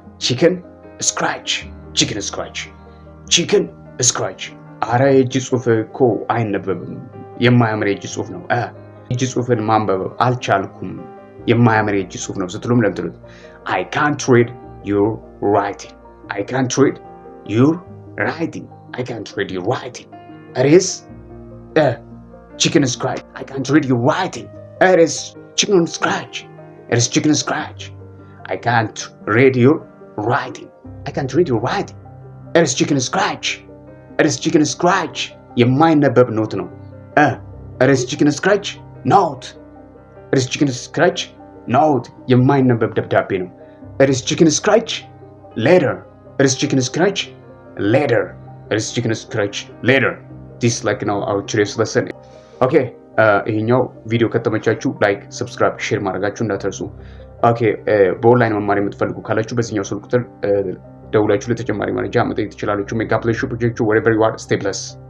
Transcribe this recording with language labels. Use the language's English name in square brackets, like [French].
[Amharic] ቺክን ስክራች ቺክን ስክራች ቺክን ስክራች። አረ የእጅ ጽሁፍ እኮ አይነበብም የማያምር የእጅ ጽሁፍ ነው። የእጅ ጽሁፍን ማንበብ አልቻልኩም የማያምር የእጅ ጽሁፍ ነው ስትሉም ለምትሉት [English] I can't read your writing [Amharic] I can't read your writing I can't read your writing. [English] It is chicken scratch. I can't read your writing. It is chicken scratch. It is chicken scratch. I can't read your writing. I can't read your writing. It is chicken scratch. It is chicken scratch. [Amharic] የማይነበብ ኖት ነው። [English] It is chicken scratch note. It is chicken scratch note. [Amharic] የማይነበብ ደብዳቤ ነው። [English] It is chicken scratch letter. It is chicken scratch letter. It is chicken scratch letter. This like now our today's lesson. Okay. [Amharic] ይሄኛው ቪዲዮ ከተመቻችሁ ላይክ፣ ሰብስክራይብ፣ ሼር ማድረጋችሁ እንዳትረሱ። ኦኬ በኦንላይን መማር የምትፈልጉ ካላችሁ በዚህኛው ስልክ ቁጥር ደውላችሁ ለተጨማሪ መረጃ መጠየቅ ትችላላችሁ። ሜክ አፕ ለሹ ፕሮጀክቱ [English] wherever you are stay blessed.